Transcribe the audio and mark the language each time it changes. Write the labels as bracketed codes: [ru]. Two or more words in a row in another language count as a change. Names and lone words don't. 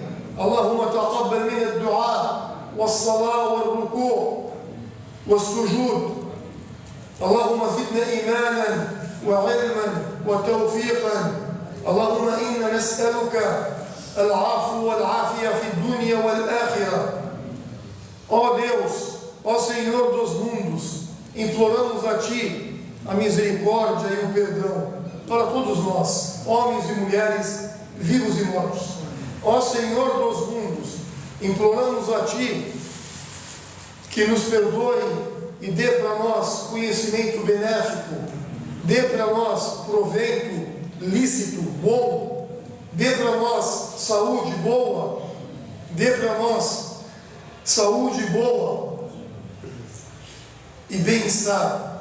[ar] اللهم تقبل منا الدعاء والصلاة والركوع والسجود. اللهم زدنا إيمانا وعلما وتوفيقا. اللهم إنا نسألك العفو والعافية في الدنيا والآخرة. [pt] Ó Deus, ó Senhor dos mundos, imploramos a Ti a misericórdia e o perdão para todos nós, homens e mulheres, vivos e mortos. Ó Senhor dos mundos, imploramos a Ti que nos perdoe e dê para nós conhecimento benéfico, dê para nós proveito lícito, bom, dê para nós saúde boa, dê para nós saúde boa e bem-estar.